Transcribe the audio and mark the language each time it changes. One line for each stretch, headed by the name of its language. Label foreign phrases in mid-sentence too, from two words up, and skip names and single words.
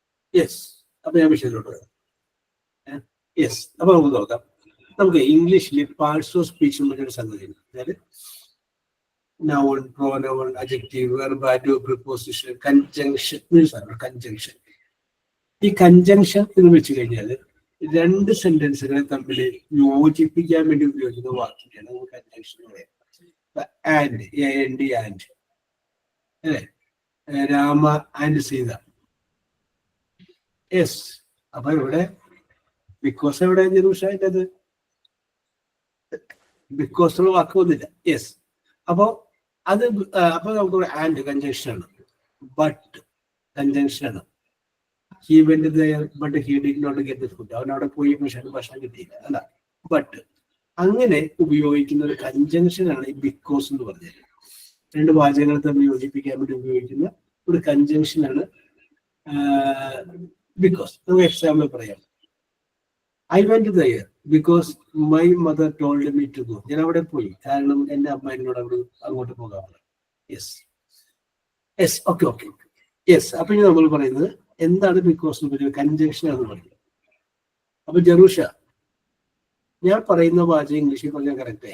Malayalam: യെസ്. അപ്പൊ ഞാൻ വിഷയത്തിലോട്ട് വരാം. യെസ്. അപ്പൊ നമുക്ക് നോക്കാം. നമുക്ക് ഇംഗ്ലീഷിൽ
English: parts of speech
Malayalam: എന്നൊരു സംഗതിയുണ്ട്.
English: അതായത് noun, pronoun, adjective, verb, adverb, preposition, conjunction means conjunction.
Malayalam: ഈ കൺജങ്ഷൻ എന്ന് വെച്ച് കഴിഞ്ഞാൽ രണ്ട് സെന്റൻസുകളെ തമ്മിൽ യോജിപ്പിക്കാൻ വേണ്ടി ഉപയോഗിക്കുന്ന വാക്കിനെയാണ് നമ്മൾ കൺജങ്ഷൻ പറയാം.
English: and, and
Malayalam: അല്ലേ, രാമ ആൻഡ് സീത. യെസ്. അപ്പൊ ഇവിടെ ബിക്കോസ് എവിടെ ജെറൂഷായത്? ബിക്കോസ് ഉള്ള വാക്ക് വന്നില്ല. യെസ്. അപ്പോ അത് അപ്പൊ നമുക്ക്
English: and conjunction
Malayalam: ആണ്,
English: but conjunction
Malayalam: ആണ്.
English: He went there, but he did not get the food.
Malayalam: അവൻ അവിടെ പോയി ഭക്ഷണം കിട്ടിയില്ല അല്ല. ബട്ട് അങ്ങനെ ഉപയോഗിക്കുന്ന ഒരു കൺജങ്ഷൻ ആണ് ഈ ബിക്കോസ് എന്ന് പറഞ്ഞത്. രണ്ട് വാചകങ്ങൾ തമ്മിൽ യോജിപ്പിക്കാൻ വേണ്ടി ഉപയോഗിക്കുന്ന ഒരു കൺജങ്ഷൻ ആണ് ബിക്കോസ്. നമുക്ക് എക്സാമ്പിൾ പറയാം.
English: I went there because my mother told me to go.
Malayalam: ഞാൻ അവിടെ പോയി കാരണം എന്റെ അമ്മ എന്നോട് അങ്ങോട്ട് പോകാൻ.
English: Yes. Yes. Okay okay. Yes.
Malayalam: അപ്പൊ ഇനി നമ്മൾ പറയുന്നത് എന്താണ് ബിക്കോസ് എന്ന് പറയുന്നത്? കൺജങ്ഷൻ ആണെന്ന് പറയുന്നത്. അപ്പൊ ജെറൂഷ, ഞാൻ പറയുന്ന വാചകം ഇംഗ്ലീഷിൽ പറഞ്ഞാൽ കറക്റ്റായി.